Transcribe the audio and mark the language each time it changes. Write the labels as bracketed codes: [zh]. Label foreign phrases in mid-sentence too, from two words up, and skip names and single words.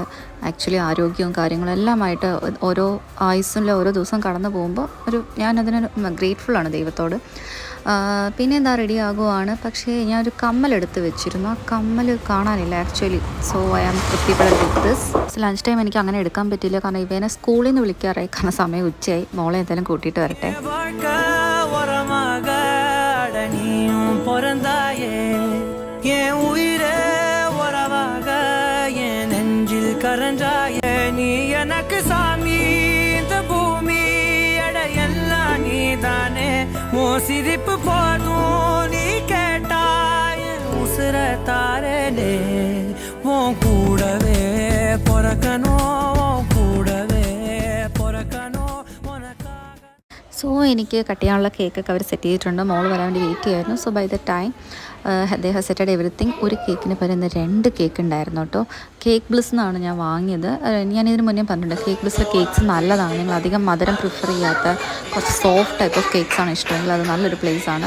[ml] ആക്ച്വലി ആരോഗ്യവും കാര്യങ്ങളും എല്ലാമായിട്ട് ഓരോ ആയുസ്സിലെ ഓരോ ദിവസം കടന്നു പോകുമ്പോൾ ഞാനതിന് ഗ്രേറ്റ്ഫുള്ളാണ് ദൈവത്തോട്. പിന്നെ എന്താ റെഡി ആകുവാണ്. പക്ഷേ ഞാനൊരു കമ്മലെടുത്ത് വെച്ചിരുന്നു. ആ കമ്മൽ കാണാനില്ല ആക്ച്വലി. [en] so I am prepared with this. lunch time [ml] എനിക്ക് അങ്ങനെ എടുക്കാൻ പറ്റില്ല, കാരണം ഇവനെ സ്കൂളിൽ നിന്ന് വിളിക്കാറായി. കാരണം സമയം ഉച്ചയായി. മോളെ എന്തായാലും കൂട്ടിയിട്ട് വരട്ടെ. [ta] பொறந்தாயே என் உயிரே உறவாக என் நெஞ்சில் கரஞ்சாயே நீ எனக்கு சாமி இந்த பூமி எடையெல்லாம் நீ தானே ஓ சிரிப்பு போதும் நீ கேட்டாய் உசுர தாரனே உன் கூடவே பொறக்கணும் கூடவே பொறக்கணும். [ml] സോ എനിക്ക് കട്ട് ചെയ്യാനുള്ള കേക്കൊക്കെ അവർ സെറ്റ് ചെയ്തിട്ടുണ്ട്. മോള് വരാൻ വേണ്ടി വെയിറ്റ് ചെയ്യായിരുന്നു. [en] so by the time they have setted everything. [ml] ഒരു കേക്കിന് പകരം 2 കേക്ക് ഉണ്ടായിരുന്നു കേട്ടോ. കേക്ക് ബ്ലിസ് എന്നാണ് ഞാൻ വാങ്ങിയത്. ഞാനിതിന് മുന്നേ പറഞ്ഞിട്ടുണ്ട്, കേക്ക് ബ്ലിസിലെ കേക്ക്സ് നല്ലതാണ്. നിങ്ങൾ അധികം മധുരം പ്രിഫർ ചെയ്യാത്ത കുറച്ച് [en] soft type of cakes [ml] ആണ് ഇഷ്ടമെങ്കിൽ അത് നല്ലൊരു പ്ലേസ് ആണ്.